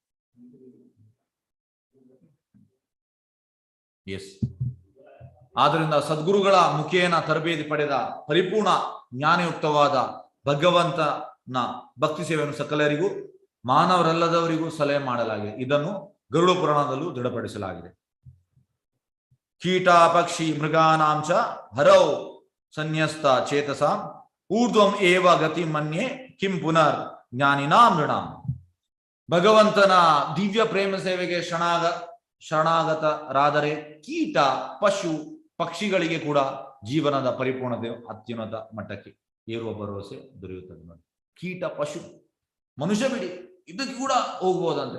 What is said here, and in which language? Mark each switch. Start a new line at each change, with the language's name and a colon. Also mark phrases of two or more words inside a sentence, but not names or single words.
Kannada: ಆದ್ದರಿಂದ ಸದ್ಗುರುಗಳ ಮುಖೇನ ತರಬೇತಿ ಪಡೆದ ಪರಿಪೂರ್ಣ ಜ್ಞಾನಯುಕ್ತವಾದ ಭಗವಂತನ ಭಕ್ತಿ ಸೇವೆಯನ್ನು ಸಕಲರಿಗೂ ಮಾನವರಲ್ಲದವರಿಗೂ ಸಲಹೆ ಮಾಡಲಾಗಿದೆ. ಇದನ್ನು ಗರುಡ ಪುರಾಣದಲ್ಲೂ ದೃಢಪಡಿಸಲಾಗಿದೆ.
Sanskrit: ಕೀಟ ಪಕ್ಷಿ ಮೃಗಾನಾಂಚ ಹರೌ ಸನ್ಯಸ್ತ ಚೇತಸ ಊರ್ಧ್ವಂ ಏವ ಗತಿ ಮನ್ಯೆ ಕಿಂ ಪುನರ್ ಜ್ಞಾನಿನಾಂ ನೃಣಾಂ.
Kannada: ಭಗವಂತನ ದಿವ್ಯ ಪ್ರೇಮ ಸೇವೆಗೆ ಶರಣಾಗತರಾದರೆ ಕೀಟ, ಪಶು, ಪಕ್ಷಿಗಳಿಗೆ ಕೂಡ ಜೀವನದ ಪರಿಪೂರ್ಣತೆ ಅತ್ಯುನ್ನತ ಮಟ್ಟಕ್ಕೆ ಏರುವ ಭರವಸೆ ದೊರೆಯುತ್ತದೆ. ನೋಡಿ, ಕೀಟ, ಪಶು, ಮನುಷ್ಯ ಬಿಡಿ, ಇದಕ್ಕೆ ಕೂಡ ಹೋಗ್ಬೋದಂತೆ.